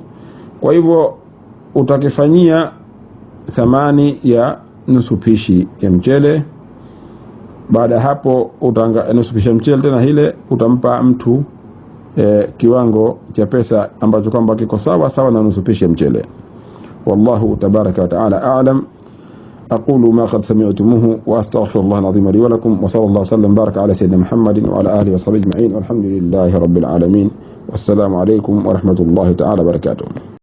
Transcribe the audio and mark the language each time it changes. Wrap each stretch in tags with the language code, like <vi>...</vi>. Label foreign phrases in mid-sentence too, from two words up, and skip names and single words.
<sw>Kwa hivyo utakifanyia thamani ya nusu pishi ya mchele. Baada hapo nusu pishi ya mchele tena ile utampa mtu kiwango cha pesa ambacho kwamba kiko sawa na nusu pishi ya mchele.</sw> <ar>والله تبارك وتعالى أعلم. أقول ما قد سمعتموه وأستغفر الله العظيم لي ولكم، وصلى الله وسلم بارك على سيدنا محمد وعلى آله وصحبه أجمعين، والحمد لله رب العالمين، والسلام عليكم ورحمة الله تعالى وبركاته.</ar>